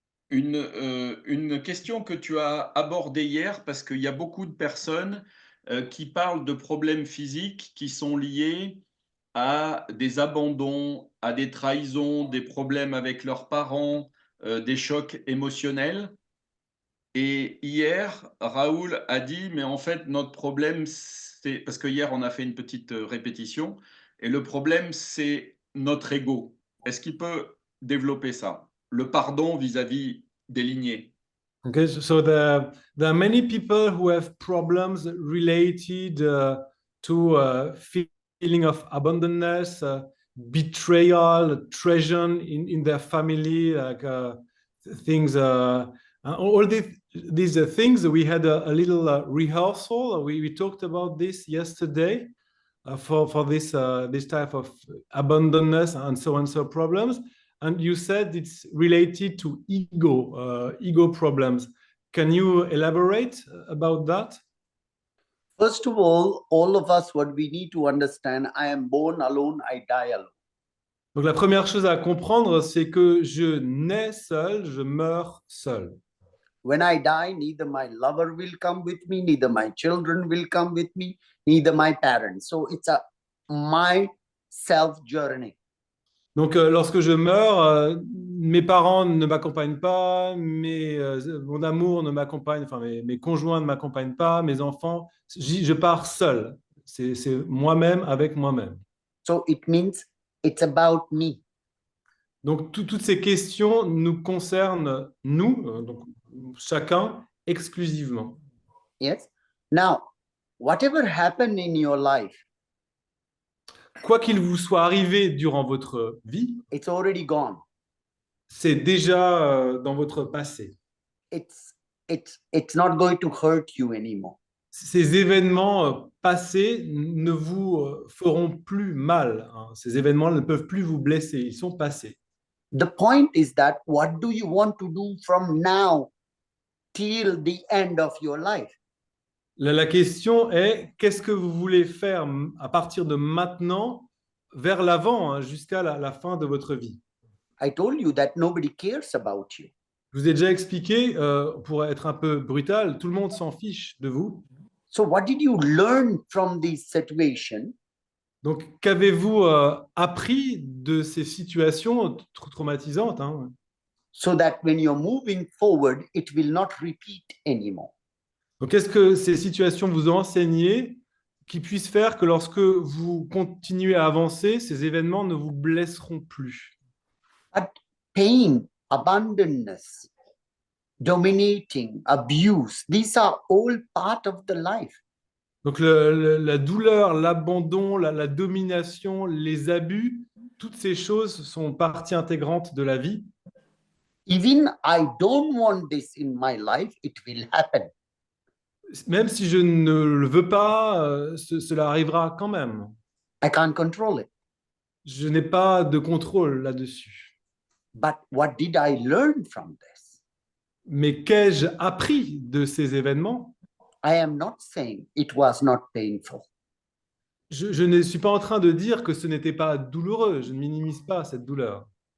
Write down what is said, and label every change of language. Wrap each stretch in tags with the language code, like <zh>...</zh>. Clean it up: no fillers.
<fr>Une question que tu as abordée hier, parce qu'il y a beaucoup de personnes qui parlent de problèmes physiques qui sont liés à des abandons, à des trahisons, des problèmes avec leurs parents, des chocs émotionnels. Et hier, Raoul a dit, mais en fait, notre problème, c'est... Parce que hier, on a fait une petite répétition, et le problème, c'est notre ego. Est-ce qu'il peut développer ça? Le pardon vis-à-vis des lignées.</fr> <en>Okay, so there are many people who have problems related to feeling of abandonness, betrayal, treason in their family, like things. All these things. We had a little rehearsal. We talked about this yesterday for this type of abandonness and so problems. And you said it's related to ego problems. Can you elaborate about that? First of all of us, what we need to understand, I am born alone, I die alone.</en> <fr>Donc la première chose à comprendre, c'est que je nais seul, je meurs seul.</fr> <en>When I die, neither my lover will come with me, neither my children will come with me, neither my parents. So it's a my self journey.</en> <fr>Donc lorsque je meurs, mes parents ne m'accompagnent pas, mon amour ne m'accompagne, enfin mes conjoints ne m'accompagnent pas, mes enfants, je pars seul. C'est moi-même avec moi-même.</fr> <en>So it means it's about me.</en> <fr>Donc toutes ces questions nous concernent, nous, donc chacun exclusivement.</fr> <en>Yes. Now, whatever happened in your life,</en> <fr>Quoi qu'il vous soit arrivé durant votre vie,</fr> <en>it's already gone.</en> <fr>c'est déjà dans votre passé.</fr> <en>It's not going to hurt you anymore.</en> <fr>Ces événements passés ne vous feront plus mal, hein. Ces événements ne peuvent plus vous blesser, ils sont passés.</fr> <en>The point is that what do you want to do from now till the end of your life?</en> <fr>La question est, qu'est-ce que vous voulez faire à partir de maintenant vers l'avant, hein, jusqu'à la fin de votre vie?</fr> <en>I told you that nobody cares about you.</en> <fr>Je vous ai déjà expliqué, pour être un peu brutal, tout le monde s'en fiche de vous.</fr> <en>So what did you learn from this situation</en> <fr>Donc, qu'avez-vous appris de ces situations traumatisantes, hein?</fr> <en>so that when you're moving forward, it will not repeat anymore?</en> <fr>Donc, qu'est-ce que ces situations vous ont enseigné qui puissent faire que lorsque vous continuez à avancer, ces événements ne vous blesseront plus?</fr> <en>But pain, abandonness, dominating, abuse, these are all part of the life.</en> <fr>Donc, la douleur, l'abandon, la domination, les abus, toutes ces choses sont partie intégrante de la vie.</fr> <en>Even I don't want this in my life, it will happen.</en> <fr>Même si je ne le veux pas, cela arrivera quand même.</fr> <en>I can't control it.</en> <fr>Je n'ai pas de contrôle là-dessus.</fr> <en>But what did I learn from this?</en> <fr>Mais qu'ai-je appris de ces événements?</fr> <en>I am not saying it was not painful.</en> <fr>Je ne suis pas en train de dire que ce n'était pas douloureux. Je ne minimise pas cette douleur.</fr>